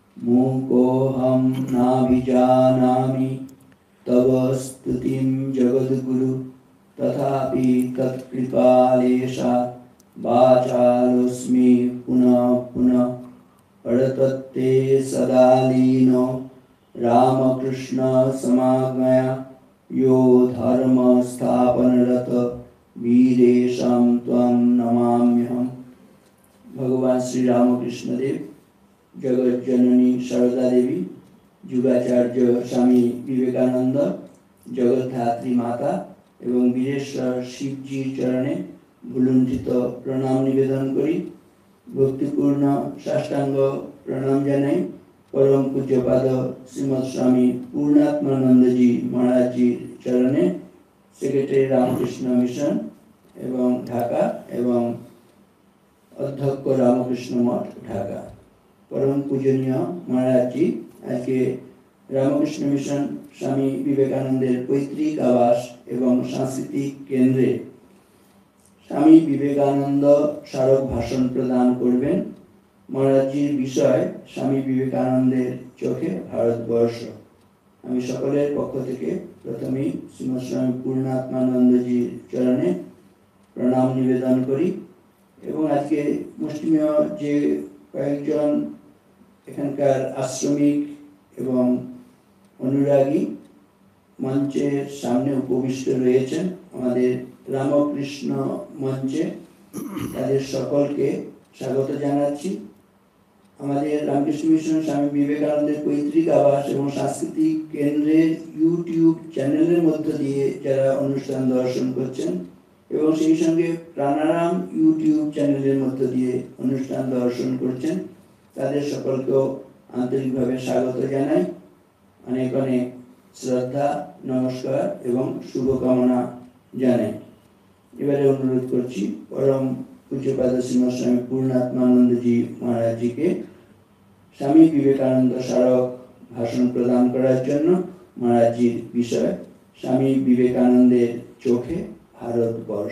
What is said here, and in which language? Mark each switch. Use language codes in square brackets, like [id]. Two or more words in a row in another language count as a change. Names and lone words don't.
[sa] मूकोऽहं नाभिजानामि तव स्तुतिं जगद्गुरु तथापि तत्कृपालेशात् वाचालोऽस्मि पुनः पुनः परतत्ते सदा लीनो रामकृष्ण समाज्ञया यो धर्म स्थापनरत वीरेशं त्वं नमाम्यहम्। [bn] ভগবান শ্রী রামকৃষ্ণ দেব, জগৎ জননী সারদা দেবী, যুগাচার্য স্বামী বিবেকানন্দ, জগদ্ধাত্রী মাতা এবং বীরেশ্বর শিবজী চরণে ভূলুণ্ঠিত প্রণাম নিবেদন করি ভক্তিপূর্ণ সাষ্টাঙ্গ প্রণাম জানাই পরম পূজ্যপাদ শ্রীমৎ স্বামী পূর্ণাত্মানন্দ জী মহারাজ জী চরণে সেক্রেটারি রামকৃষ্ণ মিশন এবং ঢাকা এবং অধ্যক্ষ রামকৃষ্ণ মঠ ঢাকা পরম পূজনীয় মহারাজ জী আজকে রামকৃষ্ণ মিশন স্বামী বিবেকানন্দের পৈতৃক আবাস এবং সাংস্কৃতিক কেন্দ্রে স্বামী বিবেকানন্দ স্মারক ভাষণ প্রদান করবেন। মহারাজ জী বিষয় স্বামী বিবেকানন্দের চোখে ভারতবর্ষ। আমি সকলের পক্ষ থেকে প্রথমেই শ্রীমৎ স্বামী পূর্ণাত্মানন্দ জী চরণে প্রণাম নিবেদন করি এবং আজকে মুসলিমীয় যে কয়েকজন এখানকার আশ্রমিক এবং অনুরাগী মঞ্চের সামনে উপবিষ্ট রয়েছেন আমাদের রামকৃষ্ণ মঞ্চে তাদের সকলকে স্বাগত জানাচ্ছি। আমাদের রামকৃষ্ণ মিশন স্বামী বিবেকানন্দের পৈতৃক আবাস এবং সাংস্কৃতিক কেন্দ্রের ইউটিউব চ্যানেলের মধ্য দিয়ে যারা অনুষ্ঠান দর্শন করছেন এবং সেই সঙ্গে প্রাণারাম ইউটিউব চ্যানেলের মধ্য দিয়ে অনুষ্ঠান দর্শন করছেন তাদের সকলকেও আন্তরিকভাবে স্বাগত জানাই। অনেক অনেক শ্রদ্ধা নমস্কার এবং শুভকামনা জানাই। এবারে অনুরোধ করছি পরম পূজ্যপাদ শ্রীমৎ স্বামী পূর্ণাত্মানন্দ জী মহারাজ জী কে স্বামী বিবেকানন্দ স্মারক ভাষণ প্রদান করার জন্য। মহারাজ জী বিষয় স্বামী বিবেকানন্দের চোখে ভারতবর্ষ।